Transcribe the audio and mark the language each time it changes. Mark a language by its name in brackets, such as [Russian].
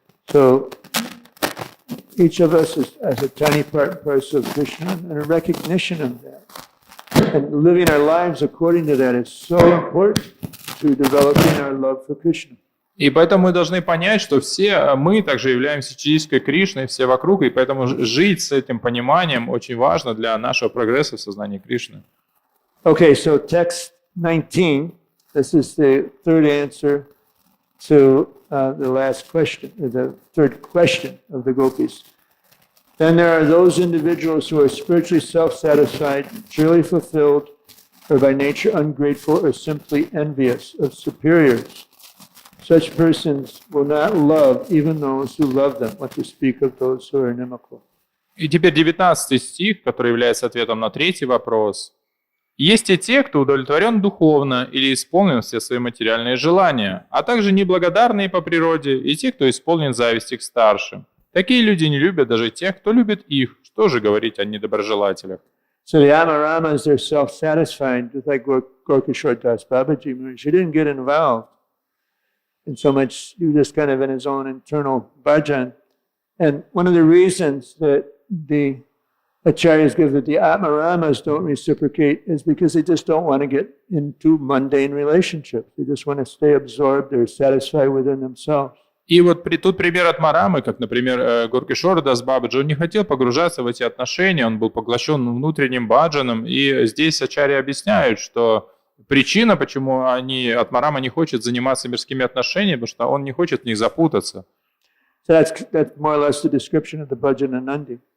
[English] So each of us is as a tiny part and parcel of Krishna, and a recognition of that. And living our lives according to that is so important to developing our love for Krishna. [Russian] И поэтому мы должны понять, что все мы также являемся частичкой Кришны, все вокруг, и поэтому жить с этим пониманием очень важно для нашего прогресса в сознании Кришны. [English] Okay, so text 19, this is the third answer to the last question, the third question of the gopis. Then there are those individuals who are spiritually self-satisfied, truly fulfilled, or by nature ungrateful or simply envious of superiors. Such persons will not love even those who love them, what to speak of those who are inimical. [Russian] И теперь 19 стих, который является ответом на третий вопрос. Есть и те, кто удовлетворен духовно или исполнен все свои материальные желания, а также неблагодарные по природе, и те, кто исполнен зависти к старшим. Такие люди не любят даже тех, кто любит их. Что же говорить о недоброжелателях? [English] So the Amaramas, they're self-satisfied, just like Gorkishore Das Babaji Maharaj. He didn't get involved in so much, he was just kind of in his own internal bhajan. And one of the reasons that the Acharyas give that the Atmaramas don't reciprocate is because they just don't want to get into mundane relationships. They just want to stay absorbed, they're satisfied within themselves. [Russian] И вот тут пример от Марамы, как, например, Горкишор Дас Бабаджи, он не хотел погружаться в эти отношения, он был поглощен внутренним баджаном, и здесь ачарьи объясняют, что причина, почему от Марама не хочет заниматься мирскими отношениями, потому что он не хочет в них запутаться. [English] So that's more or less the description of the Bhajananandi.